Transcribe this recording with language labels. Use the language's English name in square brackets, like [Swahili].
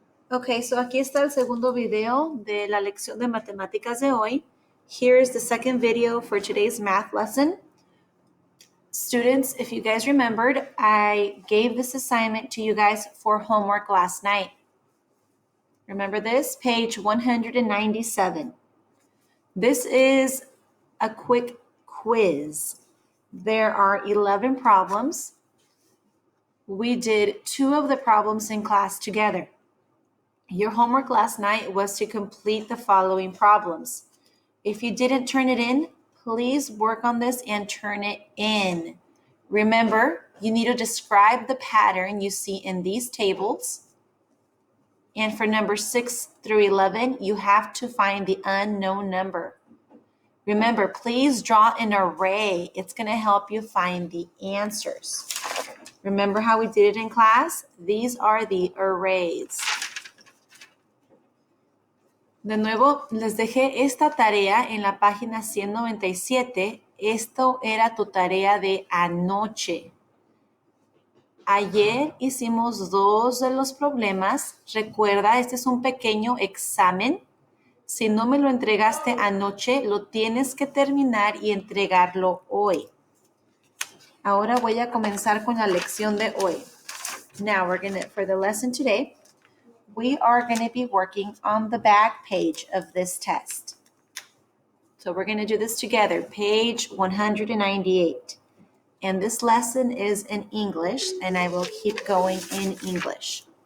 [Spanish] Ok, so aquí está el segundo video de la lección de matemáticas de hoy. [English] Here is the second video for today's math lesson. Students, if you guys remembered, I gave this assignment to you guys for homework last night. Remember this? Page 197. This is a quick quiz. There are 11 problems. We did 2 of the problems in class together. Your homework last night was to complete the following problems. If you didn't turn it in, please work on this and turn it in. Remember, you need to describe the pattern you see in these tables. And for number 6 through 11, you have to find the unknown number. Remember, please draw an array. It's going to help you find the answers. Remember how we did it in class? These are the arrays. [Spanish] De nuevo, les dejé esta tarea en la página 197. Esto era tu tarea de anoche. Ayer hicimos 2 de los problemas. Recuerda, este es un pequeño examen. Si no me lo entregaste anoche, lo tienes que terminar y entregarlo hoy. Ahora voy a comenzar con la lección de hoy. [English] Now, for the lesson today, we are going to be working on the back page of this test. So we're going to do this together, page 198. And this lesson is in English, and I will keep going in English.